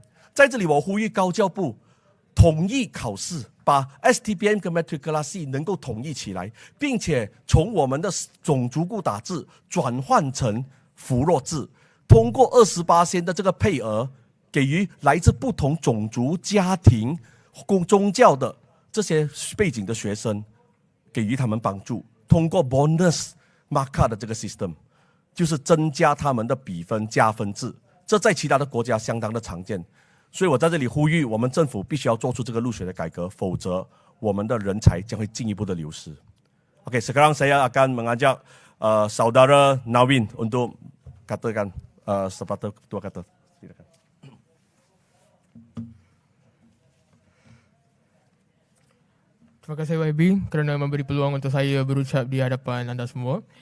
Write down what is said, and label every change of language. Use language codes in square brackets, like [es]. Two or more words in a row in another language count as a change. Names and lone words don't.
[zh] 在这里我呼吁高教部统一考试，把 STPM 跟 Matriculasi 能够统一起来，并且从我们的种族固打制转换成扶弱制，通过28%的这个配额，给予来自不同种族、家庭、宗教的这些背景的学生，给予他们帮助。通过 [en] bonus marker [zh] 的这个 system， 就是增加他们的比分加分制，这在其他的国家相当的常见。所以我在这里呼吁，我们政府必须要做出这个入学的改革，否则我们的人才将会进一步的流失。 [ms] Oke, sekarang saya akan mengajak saudara Navin untuk katakan sepatah dua kata. Silakan. Terima kasih YB kerana memberi peluang untuk saya berucap di hadapan anda semua.